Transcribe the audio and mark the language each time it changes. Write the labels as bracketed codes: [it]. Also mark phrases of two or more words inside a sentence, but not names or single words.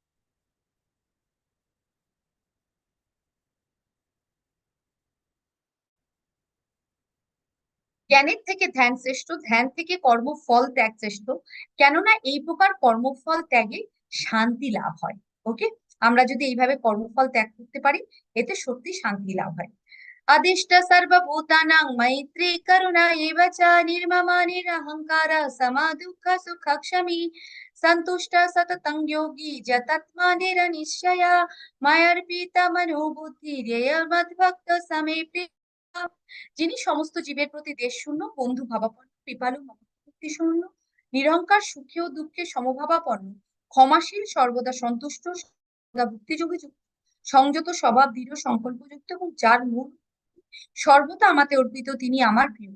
[bn] জ্ঞানের থেকে ধ্যান শ্রেষ্ঠ, ধ্যান থেকে কর্মফল ত্যাগ শ্রেষ্ঠ। কেননা এই প্রকার কর্মফল ত্যাগে শান্তি লাভ হয়। ওকে, আমরা যদি এইভাবে কর্মফল ত্যাগ করতে পারি, এতে সত্যি শান্তি লাভ হয়। [sa] अदिष्ट सर्वभूतानां मैत्री करुणा एव च निर्ममा निरहङ्कार समा दुःख सुख क्षमी सन्तुष्ट सततं योगी जतात्मा निरनिश्चया मयर्पिता मनोबुद्धिर्ययमद्भक्त समे प्रिया। [bn] যিনি সমস্ত জীবের প্রতি দেশশূন্য, বন্ধু ভাবাপন্ন, কৃপালু, ভক্তি শূন্য, নিরহংকার, সুখে ও দুঃখে সমভাবাপন্ন, ক্ষমাশীল, সর্বদা সন্তুষ্ট, সর্বদা ভক্তিযোগে যুক্ত, সংযত স্বভাব, দৃঢ় সংকল্পযুক্ত এবং যার মূল সর্বদা আমাতে অর্পিত, তিনি আমার প্রিয়।